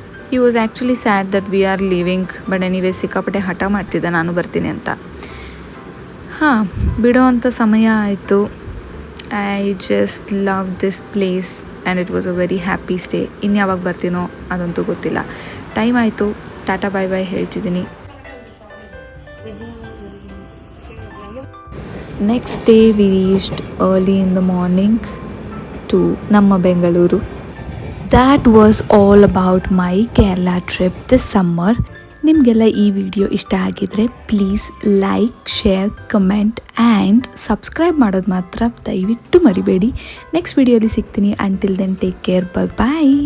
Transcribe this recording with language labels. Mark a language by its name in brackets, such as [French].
[English] He was actually sad that we are leaving, but anyway [Kannada] ಸಿಕ್ಕಾಪಟ್ಟೆ ಹಠ ಮಾಡ್ತಿದ್ದ ನಾನು ಬರ್ತೀನಿ ಅಂತ. ಬಿಡೋ ಅಂಥ ಸಮಯ ಆಯಿತು. [English] I just love this place and it was a very happy stay. [Kannada] ಇನ್ಯಾವಾಗ ಬರ್ತೀನೋ ಅದಂತೂ ಗೊತ್ತಿಲ್ಲ. ಟೈಮ್ ಆಯಿತು, ಟಾಟಾ ಬಾಯ್ ಬಾಯ್ ಹೇಳ್ತಿದ್ದೀನಿ. [English] Next day we reached early in the morning to ನಮ್ಮ Bengaluru. That was all about my Kerala trip this summer. [Kannada] ನಿಮಗೆಲ್ಲ ಈ video ಇಷ್ಟ ಆಗಿದ್ರೆ please like, share, comment and subscribe ಮಾಡೋದು ಮಾತ್ರ ದಯವಿಟ್ಟು ಮರಿಬೇಡಿ. ನೆಕ್ಸ್ಟ್ ವಿಡಿಯೋಲಿ ಸಿಗ್ತೀನಿ. [English] until then take care, [Kannada] bye bye.